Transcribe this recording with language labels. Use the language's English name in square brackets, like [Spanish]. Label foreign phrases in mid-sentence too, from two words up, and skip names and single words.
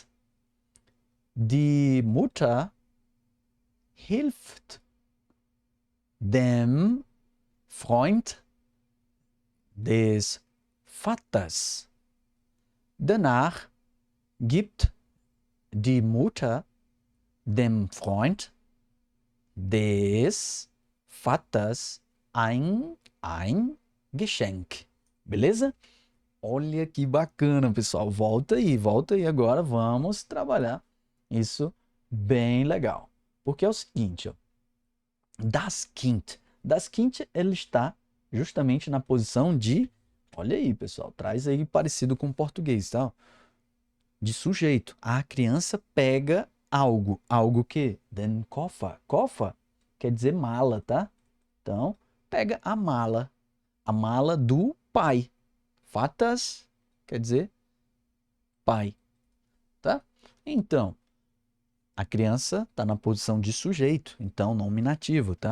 [German] Die Mutter hilft dem Freund des Vaters. Danach gibt die Mutter dem Freund des Vaters ein Geschenk. [Portuguese] Beleza? Olha que bacana, pessoal. Volta aí agora. Vamos trabalhar isso bem legal. Porque é o seguinte, ó. [German] Das Kind. Das Kind, [Portuguese] ele está justamente na posição de... Olha aí, pessoal. Traz aí parecido com o português, tá? De sujeito. A criança pega algo. Algo que? [German] Den Koffer. [Portuguese] Koffer quer dizer mala, tá? Então, pega a mala. A mala do pai. Vaters quer dizer pai, tá? Então, a criança está na posição de sujeito, então nominativo, tá?